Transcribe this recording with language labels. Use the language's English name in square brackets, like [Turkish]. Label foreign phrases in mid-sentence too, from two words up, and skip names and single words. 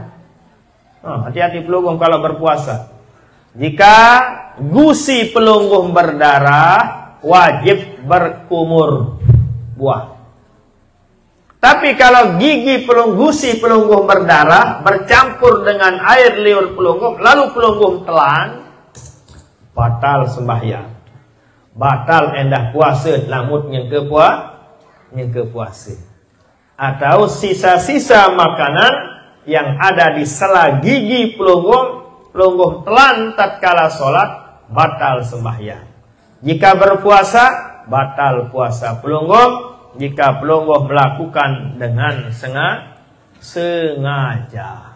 [Indonesian] Hati-hati pelungguh kalau berpuasa. Jika gusi pelungguh berdarah, wajib berkumur buah. Tapi kalau gusi pelungguh berdarah bercampur dengan air liur pelungguh, lalu pelungguh telan, batal sembahyang, [Sasak] batal endah puasa, lamut nyengke puasa. [Indonesian] Atau sisa-sisa makanan yang ada di sela gigi pelungguh telan tatkala sholat, batal sembahyang. Jika berpuasa, batal puasa pelungguh jika pelungguh melakukan dengan sengaja.